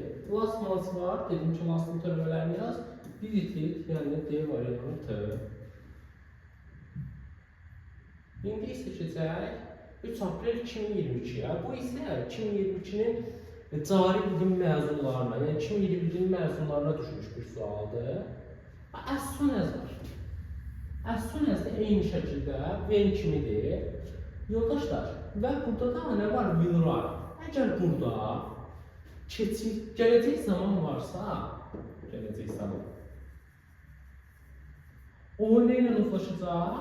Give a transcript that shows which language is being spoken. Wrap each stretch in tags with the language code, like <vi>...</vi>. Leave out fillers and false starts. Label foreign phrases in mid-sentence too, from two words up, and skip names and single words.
<en>Last month</en> <az>var, dedim ki, lastın törəmələrini yaz. Visited, yəni D variantı. İndi isə keçək 3 Aprel 2022-yə. Bu isə 2022-nin cari bilim məzunlarına, yəni 2022-nin məzunlarına düşmüş bir sualdır.</az> <en>As soon as</en> <az>var.</az> <en>As soon as</en> <az>da eyni şəkildə when kimidir. Yoldaşlar, və burada da nə var? Will var. Əgər burada gələcək zaman varsa, o nə ilə uzlaşacaq?</az>